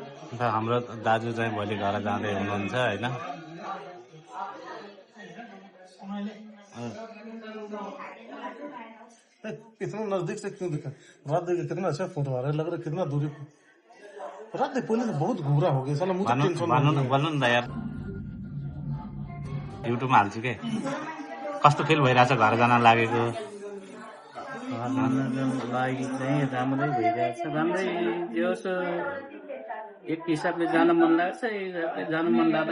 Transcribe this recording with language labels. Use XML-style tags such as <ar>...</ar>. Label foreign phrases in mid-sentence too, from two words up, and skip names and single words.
<ne>र हाम्रो दाजु चाहिँ भोलि घर जाँदै हुनुहुन्छ होइन।</ne> <hi>इतना नजदीक से क्यों दिखा? रात देखिए कितना अच्छा फोटो आ रहा है, लग रहा है कितना दूरी पे। रात देख पहले तो बहुत घूरा हो गया साला, मुझे टेंशन</hi> <ne>भन्नु न यार, युट्युबमा हाल्छु के। कस्तो फिल भइरहेछ घर जान लागेको? लागि चाहिँ राम्रै भइरहेछ, राम्रै जोस् एक हिसाबले जान मन लाग्छ, एक हिसाबले जान मन लाग्दैन।</ne>